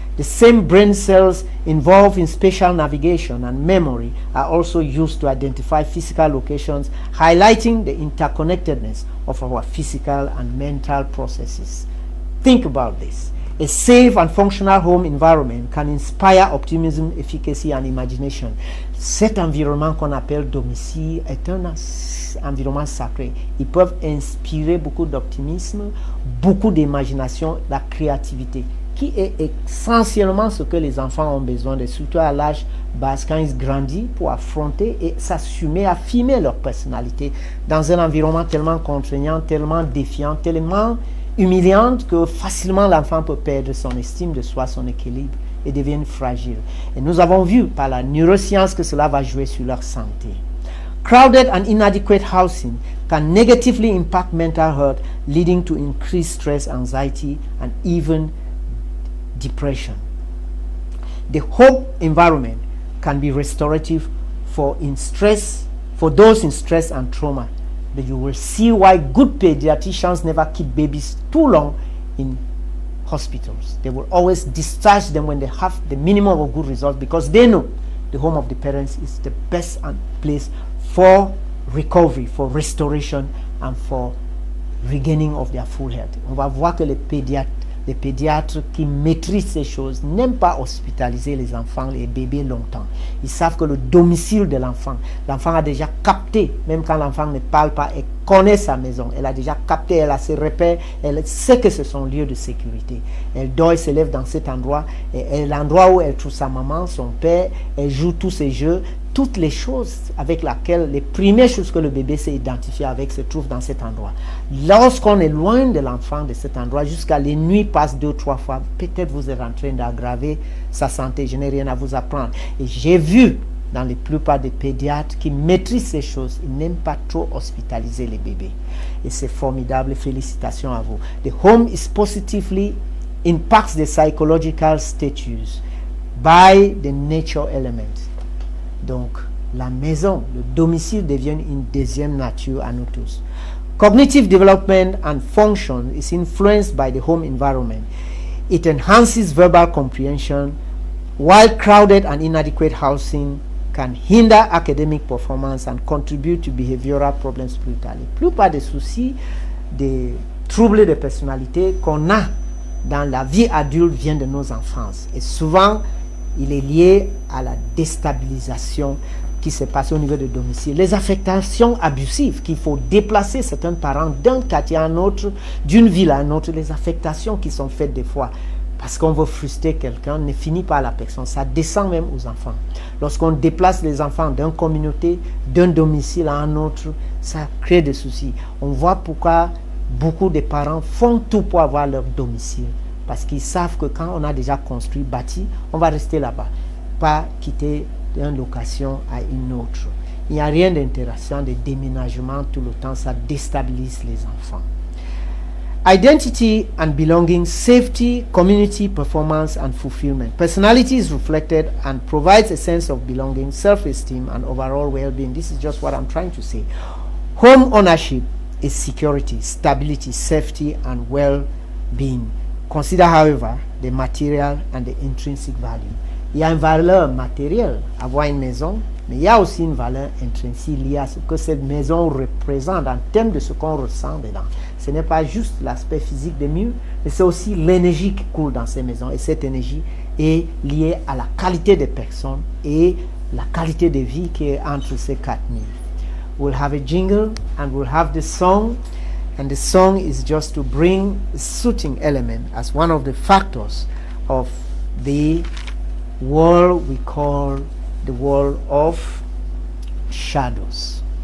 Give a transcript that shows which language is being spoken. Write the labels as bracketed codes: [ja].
[en] The same brain cells involved in spatial navigation and memory are also used to identify physical locations, highlighting the interconnectedness of our physical and mental processes. Think about this. A safe and functional home environment can inspire optimism, efficacy and imagination. [fr] Cet environnement qu'on appelle domicile est un environnement sacré. Ils peuvent inspirer beaucoup d'optimisme, beaucoup d'imagination, la créativité, qui est essentiellement ce que les enfants ont besoin de, surtout à l'âge bas, quand ils grandissent, pour affronter et s'assumer, affirmer leur personnalité dans un environnement tellement contraignant, tellement défiant, tellement humiliante que facilement l'enfant peut perdre son estime de soi, son équilibre et devienne fragile. Et nous avons vu par la neuroscience que cela va jouer sur leur santé. [en] Crowded and inadequate housing can negatively impact mental health, leading to increased stress, anxiety, and even depression. The home environment can be restorative for those in stress and trauma. But you will see why good pediatricians never keep babies too long in hospitals. They will always discharge them when they have the minimum of good results, because they know the home of the parents is the best place for recovery, for restoration, and for regaining of their full health. [fr] On va voir que les pédiatres qui maîtrisent ces choses n'aiment pas hospitaliser les enfants, les bébés longtemps. Ils savent que le domicile de l'enfant a déjà capté, même quand l'enfant ne parle pas, elle connaît sa maison, elle a déjà capté, elle a ses repères, elle sait que c'est son lieu de sécurité. Elle dort et se lève dans cet endroit, et l'endroit où elle trouve sa maman, son père, elle joue tous ses jeux. Toutes les choses avec lesquelles, les premières choses que le bébé s'est identifié avec se trouvent dans cet endroit. Lorsqu'on est loin de l'enfant de cet endroit, jusqu'à les nuits passent 2 ou 3 fois, peut-être vous êtes en train d'aggraver sa santé. Je n'ai rien à vous apprendre. Et j'ai vu dans la plupart des pédiatres qui maîtrisent ces choses, ils n'aiment pas trop hospitaliser les bébés. Et c'est formidable. Félicitations à vous. [en] The home is positively impacts the psychological status by the nature element. [fr] Donc, la maison, le domicile devient une deuxième nature à nous tous. [en] Cognitive development and function is influenced by the home environment. It enhances verbal comprehension, while crowded and inadequate housing can hinder academic performance and contribute to behavioral problems [fr] plus tard. La plupart des soucis, des troubles de personnalité qu'on a dans la vie adulte viennent de nos enfances. Et souvent, il est lié à la déstabilisation qui s'est passée au niveau de domicile. Les affectations abusives, qu'il faut déplacer certains parents d'un quartier à un autre, d'une ville à une autre, les affectations qui sont faites des fois parce qu'on veut frustrer quelqu'un ne finit pas à la personne, ça descend même aux enfants. Lorsqu'on déplace les enfants d'une communauté, d'un domicile à un autre, ça crée des soucis. On voit pourquoi beaucoup de parents font tout pour avoir leur domicile. Parce qu'ils savent que quand on a déjà construit, bâti, on va rester là-bas. pas quitter d'une location à une autre. Il n'y a rien d'intéressant de déménagement tout le temps, ça déstabilise les enfants. [en] Identity and belonging, safety, community, performance, and fulfillment. Personality is reflected and provides a sense of belonging, self-esteem, and overall well-being. This is just what I'm trying to say. Home ownership is security, stability, safety, and well-being. Consider, however, the material and the intrinsic value. [fr] Il y a une valeur matérielle, avoir une maison, mais il y a aussi une valeur intrinsèque liée à ce que cette maison représente en termes de ce qu'on ressent dedans. Ce n'est pas juste l'aspect physique des murs, mais c'est aussi l'énergie qui coule dans ces maisons. Et cette énergie est liée à la qualité des personnes et la qualité de vie qui est entre ces quatre murs. [en] We'll have a jingle and we'll have the song. And the song is just to bring a soothing element as one of the factors of the world we call the world of shadows.